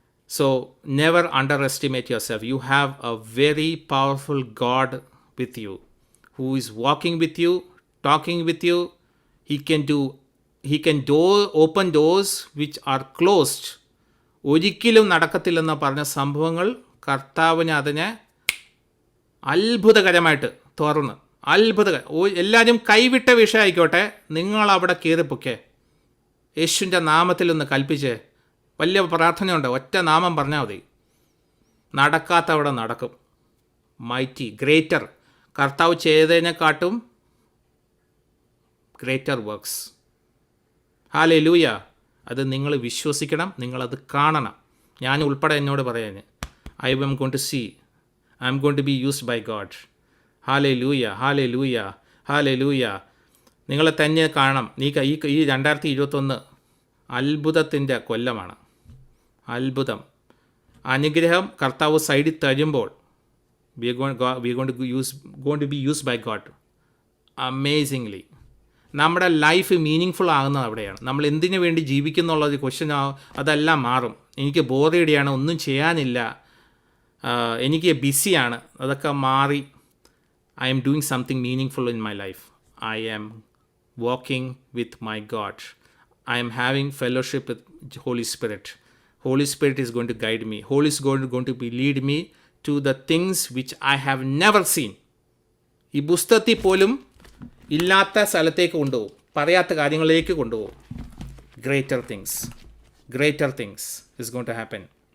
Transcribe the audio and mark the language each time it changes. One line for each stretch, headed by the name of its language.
English: So never underestimate yourself. You have a very powerful God with you, who is walking with you, talking with you. He can open doors which are closed.
Malayalam: ഒരിക്കലും നടക്കത്തില്ലെന്ന് പറഞ്ഞ സംഭവങ്ങൾ കർത്താവിന് അതിനെ അത്ഭുതകരമായിട്ട് തുറന്ന് എല്ലാവരും കൈവിട്ട വിഷയമായിക്കോട്ടെ, നിങ്ങളവിടെ കയറിപ്പൊക്കെ യേശുവിൻ്റെ നാമത്തിൽ ഒന്ന് കൽപ്പിച്ചേ. വലിയ പ്രാർത്ഥനയുണ്ട്, ഒറ്റ നാമം പറഞ്ഞാൽ മതി. നടക്കാത്തവിടെ നടക്കും. മൈറ്റി, ഗ്രേറ്റർ, കർത്താവ് ചെയ്തതിനെക്കാട്ടും ഗ്രേറ്റർ വർക്ക്സ്. ഹല്ലേലൂയ. അത് നിങ്ങൾ വിശ്വസിക്കണം, നിങ്ങളത് കാണണം. ഞാൻ ഉൾപ്പെടെ എന്നോട് പറയാൻ,
English: I'm going to see, I'm going to be used by God.
Malayalam: Hallelujah. Hallelujah. Hallelujah. നിങ്ങളെ തന്നെ കാണണം. ഈ 2021 അത്ഭുതത്തിൻ്റെ കൊല്ലമാണ്. അത്ഭുതം, അനുഗ്രഹം കർത്താവ് സൈഡിൽ തരുമ്പോൾ
English: we are going to be used by God amazingly.
Malayalam: നമ്മുടെ ലൈഫ് മീനിങ് ആകുന്നത് അവിടെയാണ്. നമ്മൾ എന്തിനു വേണ്ടി ജീവിക്കുന്നുള്ളത് ക്വസ്റ്റ്യൻ അതെല്ലാം മാറും. എനിക്ക് ബോറടിയാണ്, ഒന്നും ചെയ്യാനില്ല, എനിക്ക് ബിസിയാണ്, അതൊക്കെ മാറി
English: I'm doing something meaningful in my life. I am walking with my God. I am having fellowship with Holy Spirit. Holy Spirit is going to guide me. Holy Spirit is going to lead me to the things which I have never seen.
Malayalam: ഈ പുസ്തകത്തിൽ പോലും ഇല്ലാത്ത സ്ഥലത്തേക്ക് കൊണ്ടുപോകും, പറയാത്ത കാര്യങ്ങളിലേക്ക് കൊണ്ടുപോകും.
English: Greater things is going to happen.